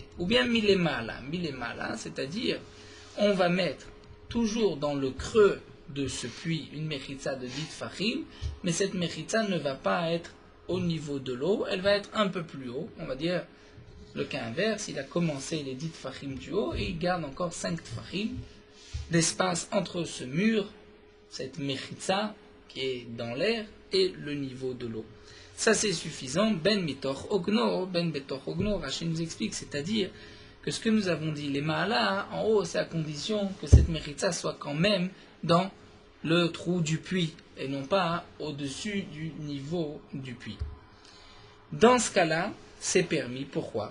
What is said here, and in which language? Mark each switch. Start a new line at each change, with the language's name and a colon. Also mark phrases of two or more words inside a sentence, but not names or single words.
French: Ou bien milemala, c'est-à-dire on va mettre toujours dans le creux de ce puits une mechitza de 10 tfachim, mais cette mechitza ne va pas être au niveau de l'eau, elle va être un peu plus haut. On va dire le cas inverse, il a commencé les 10 tfachim du haut et il garde encore 5 tfachim d'espace entre ce mur, cette mechitza qui est dans l'air, et le niveau de l'eau. Ça c'est suffisant.
Hebrew: Ben mitoch ogno, ben betoch ogno,
French: Rachid nous explique, c'est-à-dire que ce que nous avons dit, les mahala, en haut, c'est à condition que cette mechitza soit quand même dans le trou du puits, et non pas au-dessus du niveau du puits. Dans ce cas-là, c'est permis. Pourquoi?